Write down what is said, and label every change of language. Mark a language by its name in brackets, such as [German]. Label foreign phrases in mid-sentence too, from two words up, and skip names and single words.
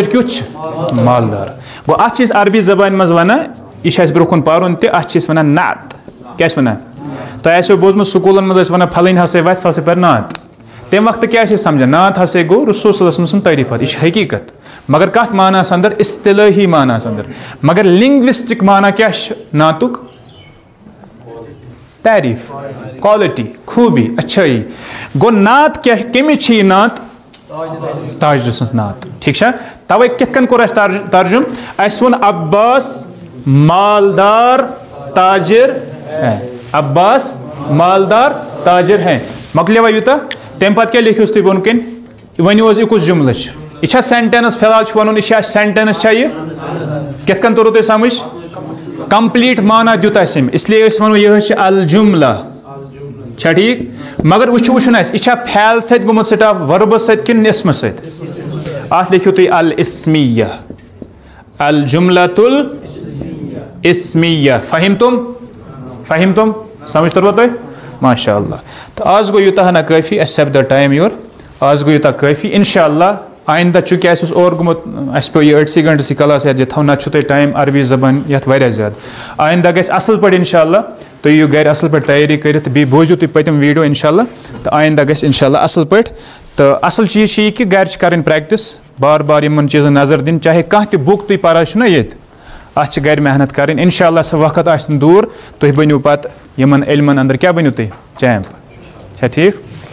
[Kashmiri] کیُتھ چھُ مالدار گوٚو اَتھ چھِ أسۍ عربی زبانہِ منٛز وَنان یہِ چھُ اَسہِ برونٛہہ کُن پَرُن تہِ اَتھ چھِ أسۍ وَنان نعت کیٛاہ چھِ وَنان تۄہہِ آسیو بوٗزمُت سکوٗلَن منٛز ٲسۍ وَنان پھلٲنۍ ہسا وَتھِ سُہ ہسا پَرِ نعت تَمہِ وقتہٕ کیٛاہ چھِ أسۍ سَمجھان نعت ہسا گوٚو رسول صلی اللہ علیہ وسلم سُنٛد تعریٖفات یہِ چھِ حقیٖقت مگر کَتھ معناہَس اَندَر اِصطلٲحی معناہَس اَندَر مگر لِنٛگوِسٹِک معنا کیٛاہ چھُ نعتُک تعریٖف کالٹی خوٗبی اچھٲیی گوٚو نعت کیٛاہ کٔمِچ چھِ یہِ نعت تاجرٕ سٕنٛز نعت ٹھیٖک چھا تَوَے کِتھ کٔنۍ کوٚر اَسہِ ترجُم اَسہِ ووٚن عباس مالدار تاجر عباس [Urdu] مالدار تاجر ہیں [Kashmiri] مۄکلیوا یوٗتاہ تَمہِ پَتہٕ کیٛاہ لیکھِوُس تُہۍ بۄن کَنۍ ؤنِو حظ یہِ کُس جُملہٕ چھُ یہِ چھا سٮ۪نٹٮ۪نٕس فِلحال چھُ وَنُن یہِ چھا سٮ۪نٹٮ۪نٕس چھا یہِ کِتھ کٔنۍ توٚروٕ تۄہہِ سَمٕجھ کَمپٕلیٖٹ مانا دیُت اَسہِ أمۍ اِسلیے أسۍ وَنو یہِ حظ چھِ الجُملہ چھا ٹھیٖک مگر وٕچھُن اَسہِ یہِ چھا فعل سۭتۍ گوٚمُت سِٹاپ ؤربہٕ سۭتۍ کِنہٕ اِسمہٕ سۭتۍ اَتھ لیکھِو تُہۍ [Arabic] الاسمیہ الجُملۃ الاسمیہ [Kashmiri] فہمتُم سمجھ توٚروا تۄہہِ ماشاء اللہ تہٕ آز گوٚو یوٗتاہ ہنا کٲفی اَسہِ سَپدِ ٹایم یورٕ آز گوٚو یوٗتاہ کٲفی اِنشاء اللہ آئندہ چونکہ اَسہِ اوس اور گوٚمُت اَسہِ پیوٚو یہِ 8 گھنٹہٕ کلاس یَتھ دِتھ نَتہٕ چھُو تۄہہِ ٹایم عربی زبان یَتھ واریاہ زیادٕ آئندہ گژھِ اَصٕل پٲٹھۍ اِنشاء اللہ تُہۍ یِیِو گَرِ اَصٕل پٲٹھۍ تیٲری کٔرِتھ تہٕ بیٚیہِ بوٗزِو تُہۍ پٔتِم ویٖڈیو اِنشاء اللہ تہٕ آئندہ گژھِ اِنشاء اللہ اَصٕل پٲٹھۍ تہٕ اَصٕل چیٖز چھِ یہِ کہِ گَرِ چھِ کَرٕنۍ پرٛٮ۪کٹِس بار بار یِمن چیٖزن نظر دِنۍ چاہے کانٛہہ تہِ بُک تُہۍ پَران چھُو نا ییٚتہِ اَتھ چھِ گَرِ محنت کَرٕنۍ اِنشاء اللہ سُہ وقت آسہِ نہٕ دوٗر تُہۍ بٔنِو پَتہٕ یِمن علمن انٛدر کیٛاہ بٔنِو تُہۍ چیمپ چھا ٹھیٖک